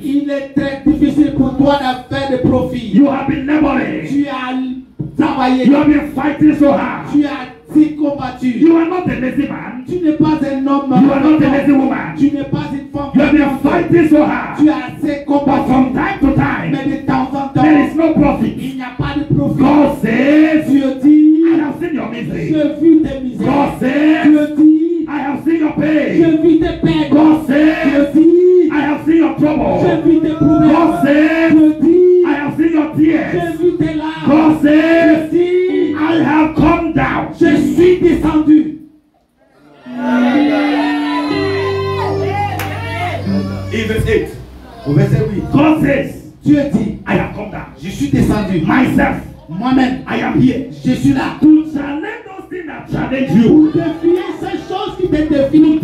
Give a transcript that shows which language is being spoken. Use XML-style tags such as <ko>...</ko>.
<fr>il est très difficile pour toi de faire des profits.</fr> <en>You have been laboring.</en> <fr>Tu as travaillé,</fr> <en>You have been fighting so hard.</en> <fr>tu as si combattu.</fr> <en>You are not a lazy man.</en> <fr>Tu n'es pas un homme.</fr> <en>You are not a lazy woman.</en> <fr>Tu n'es pas une femme.</fr> <en>You have been fighting so hard.</en> <fr>Tu as assez</fr> <en>But</en> <fr>combattu.</fr> <en>from time to time,</en> <fr>Mais de temps en temps,</fr> <en>there is no profit.</en> <fr>il n'y a pas de profit.</fr> <en>God says,</en> <fr>Dieu dit,</fr> <en>I have seen your misery.</en> <fr>je vis tes misères.</fr> <en>God says,</en> <fr>Dieu dit,</fr> <en>I have seen your pain.</en> <fr>je vis tes peines.</fr> <en>God says,</en> <fr>Dieu dit,</fr> <en>I have seen your trouble.</en> <fr>je vis tes problèmes.</fr> <en>God says,</en> <fr>Dieu dit,</fr> <en>I have seen your tears.</en> <fr>je vis tes larmes.</fr> <en>God says,</en> <fr>Dieu dit,</fr> <en>I have come down.</en> <fr>je suis descendu.</fr> <en>In verse 8,</en> <fr>Au verset 8,</fr> <en>God says,</en> <fr>Dieu dit,</fr> <en>I have come down.</en> <fr>je suis descendu.</fr> <en>Myself,</en> <fr>Moi-même,</fr> <en>I am here</en> <fr>je suis là.</fr> <en>to challenge those things that challenge you.</en> <fr>Défier ces choses qui te défient.</fr>